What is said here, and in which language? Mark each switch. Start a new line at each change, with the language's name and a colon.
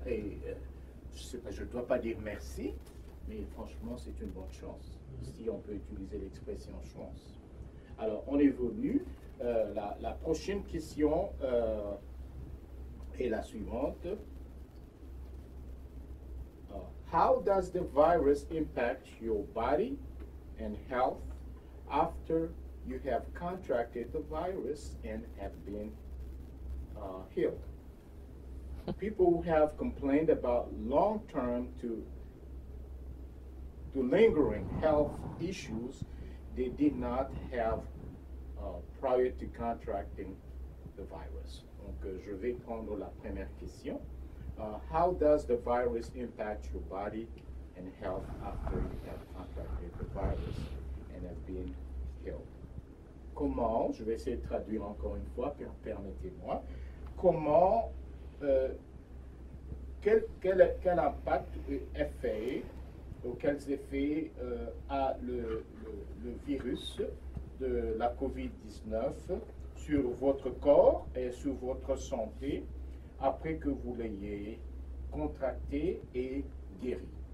French: Et je ne dois pas dire merci, mais franchement, c'est une bonne chance, si on peut utiliser l'expression chance. Alors, on évolue. La prochaine question est la suivante.
English: How does the virus impact your body and health after you have contracted the virus and have been healed? People who have complained about long-term to lingering health issues they did not have prior to contracting the virus.
French: Donc, je vais prendre la première question.
English: How does the virus impact your body and health after you have contracted the virus and have been healed?
French: Comment, je vais essayer de traduire encore une fois, permettez-moi, comment, quel impact, effet, ou quels effets a le virus de la COVID-19 sur votre corps et sur votre santé après que vous l'ayez contracté et guéri.